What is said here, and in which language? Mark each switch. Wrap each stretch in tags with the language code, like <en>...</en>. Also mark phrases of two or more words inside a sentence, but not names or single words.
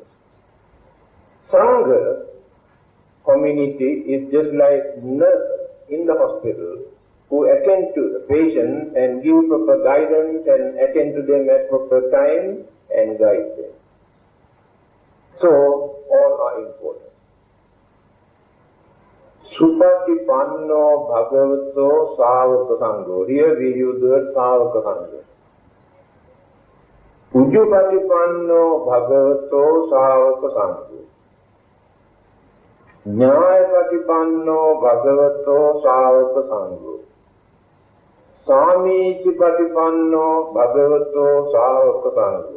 <en>Sangha, community, is just like nurses in the hospital who attend to the patient and give proper guidance and attend to them at proper time and guide them. So, all are important.</en> <pi>Supatipanno bhagavato savaka sangho.</pi> <en>Here we use the word</en> <pi>savaka sangha. Ujjupatipanno bhagavato savaka sangho. Nyayapatipanno bhagavato savaka sangho. Samīcipatipanno bhagavato savaka sangho.</pi>